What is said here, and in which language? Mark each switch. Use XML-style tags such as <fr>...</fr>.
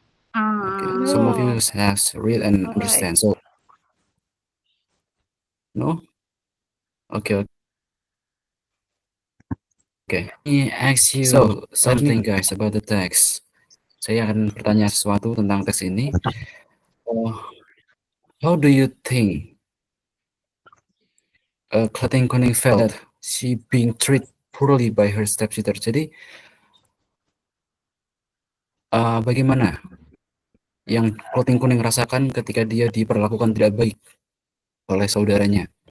<en>Okay, some of you has read and understand. So no? Okay. Okay. Let me ask you something guys about the text.</en> <id>Saya akan bertanya sesuatu tentang teks ini.</id> <en>How do you think Klating Kuning felt that she being treated poorly by her stepsister?</en> <id>Jadi bagaimana yang clothing kuning rasakan ketika dia diperlakukan tidak baik oleh saudaranya?</id>